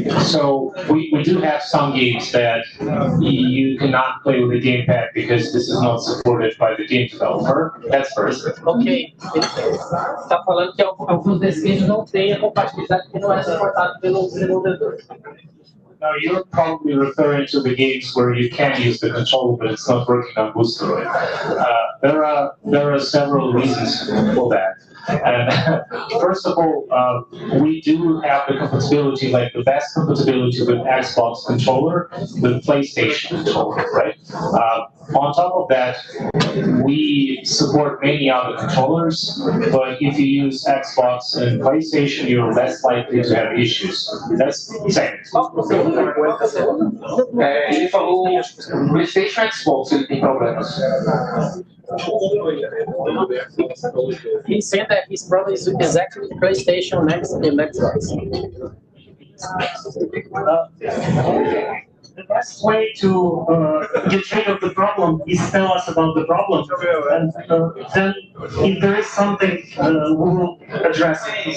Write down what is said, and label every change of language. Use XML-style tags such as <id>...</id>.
<en>So we do have some games that you cannot play with the gamepad because this is not supported by the game developer. That's first. Ok.</en> <pt>Está falando que alguns desses games não têm a compatibilidade que não é suportado pelo desenvolvedor.</pt> <en>Now you're probably referring to the games where you can use the controller, but it's not working on Boosteroid. There are several reasons for that. And first of all, we do have the compatibility, like the best compatibility with Xbox controller, with PlayStation controller, right? On top of that, we support many other controllers, but if you use Xbox and PlayStation, you're less likely to have issues. That's second.</en> <pt>Ele falou PlayStation e Xbox, ele tem problemas.</pt> <en>He said that his problem is actually PlayStation next and Xbox. The best way to get rid of the problem is tell us about the problem, and then if there is something, we will address it.</en>